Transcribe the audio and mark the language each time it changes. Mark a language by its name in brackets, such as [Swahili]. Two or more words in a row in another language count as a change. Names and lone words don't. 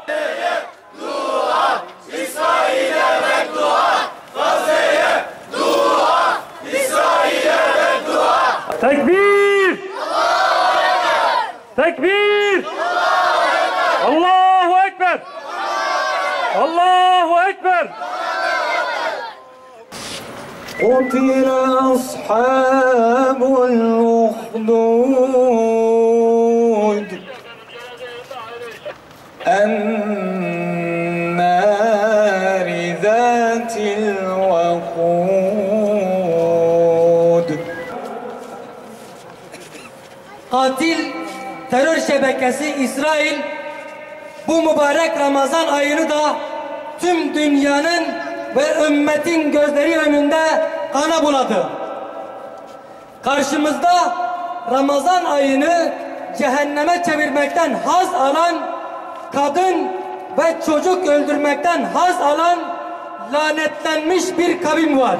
[Turkish] Dua, İsrail'e beddua. Gazze'ye dua, İsrail'e beddua. Tekbir! Tekbir! [Arabic] الله أكبر! الله أكبر! قتل أصحاب الأخدود النار ذات الوقود. [Turkish] Katil terör şebekesi İsrail bu mübarek Ramazan ayını da tüm dünyanın ve ümmetin gözleri önünde kana buladı. Karşımızda Ramazan ayını cehenneme çevirmekten haz alan, kadın ve çocuk öldürmekten haz alan lanetlenmiş bir kavim var.